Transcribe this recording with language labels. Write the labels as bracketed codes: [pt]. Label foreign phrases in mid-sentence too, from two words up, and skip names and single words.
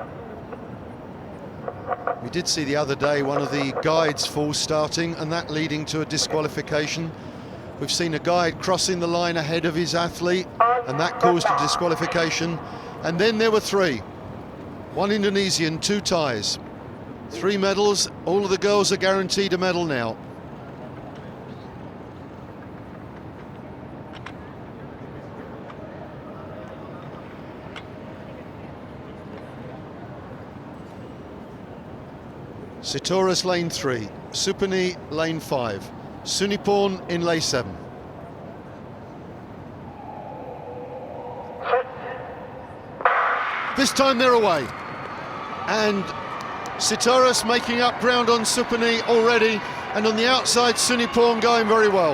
[en] We did see the other day one of the guides full starting, and that leading to a disqualification. We've seen a guide crossing the line ahead of his athlete, and that caused a disqualification. And then there were 3. 1 Indonesian, 2 ties. 3 medals. All of the girls are guaranteed a medal now. Sitoras lane 3, Supani lane 5, Suniporn in lane 7. This time they're away, and Sitoras making up ground on Supani already, and on the outside Suniporn going very well.